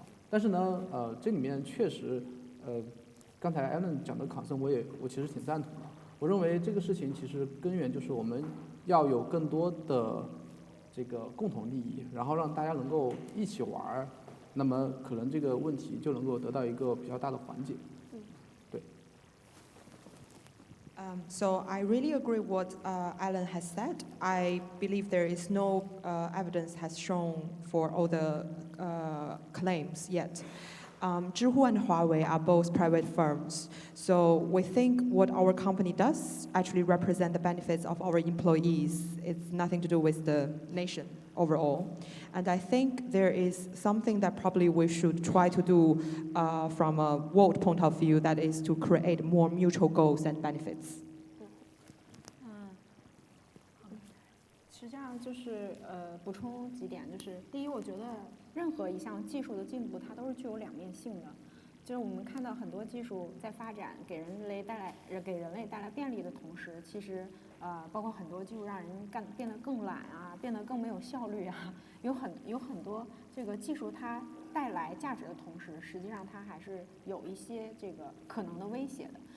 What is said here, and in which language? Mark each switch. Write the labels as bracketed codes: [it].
[zh] 但是呢，这里面确实，刚才 Alan 讲的 concern 我其实挺赞同的。我认为这个事情其实根源就是我们要有更多的这个共同利益，然后让大家能够一起玩儿，那么可能这个问题就能够得到一个比较大的缓解。对。 [en] So I really agree what Alan has said. I believe there is no evidence has shown for all the claims yet. Zhihu and Huawei are both private firms. So we think what our company does actually represent the benefits of our employees. It's nothing to do with the nation overall. And I think there is something that probably we should try to do from a world point of view, that is to create more mutual goals and benefits. [zh] 实际上就是补充几点，就是第一，我觉得任何一项技术的进步，它都是具有两面性的。就是我们看到很多技术在发展，给人类带来便利的同时，其实包括很多技术让人变得更懒啊，变得更没有效率啊，有很多这个技术它带来价值的同时，实际上它还是有一些这个可能的威胁的。